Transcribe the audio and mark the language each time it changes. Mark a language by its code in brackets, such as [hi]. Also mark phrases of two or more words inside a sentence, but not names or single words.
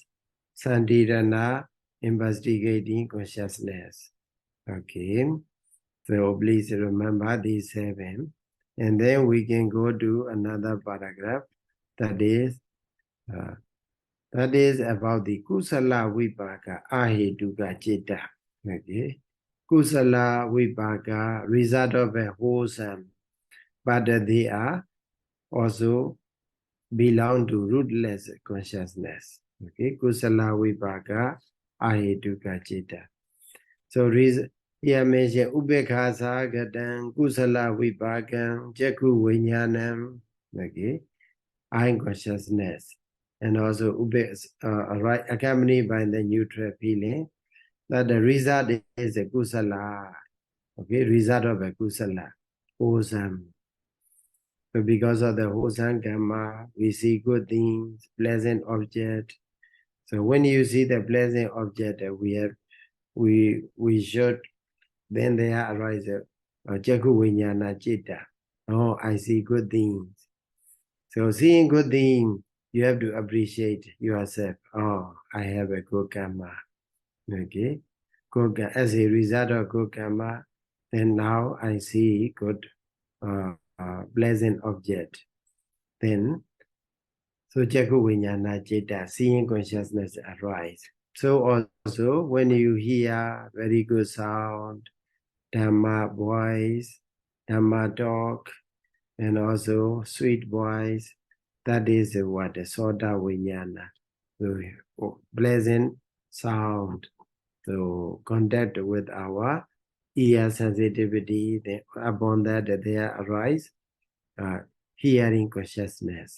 [en] Sandirana, investigating consciousness. Okay, so please remember these 7, and then we can go to another paragraph that is about the [pi] kusala vipaka ahetuka citta. [en] Okay, [pi] kusala vipaka [en] result of a wholesome, but they are also belong to rootless consciousness. [pi] Okay, kusala vipaka ahetuka citta. [en] So here mentioned [pi] ubekha sagatan kusala vipakam jakku vinyanam. [en] Okay, eye consciousness, and also right, accompanied by the neutral feeling that the result is a kusala. Okay, result of a kusala, wholesome. So because of the wholesome karma, we see good things, pleasant object. So when you see the pleasant object, we should, then there arises [pi] jakku vinyana citta. [en] Oh, I see good things. So seeing good things, you have to appreciate yourself. Oh, I have a good karma. Okay, good, as a result of good karma, then now I see good, pleasant object. Then, so [pi] jakku vinyana citta, [en] seeing consciousness arise. So also, when you hear very good sound, Dhamma voice, Dhamma talk, and also sweet voice, that is what the [pi] Soda Vijnana, [en] the pleasant sound, to contact with our ear sensitivity, then upon that there arise hearing consciousness.